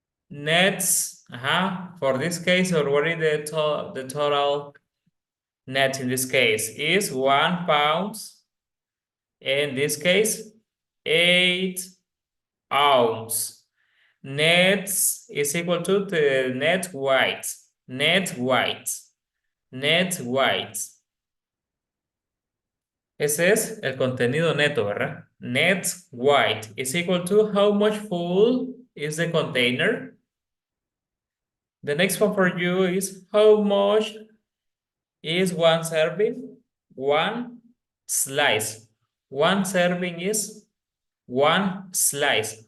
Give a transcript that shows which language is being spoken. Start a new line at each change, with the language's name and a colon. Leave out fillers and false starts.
English: Nets, for this case, or what is the total net in this case? Is 1 pound. In this case, 8 ounces. Nets is equal to the net white. Net white. Net weight.
Spanish: Ese es el contenido neto, ¿verdad?
English: Net weight is equal to how much full is the container. The next one for you is how much is one serving? One slice. One serving is one slice.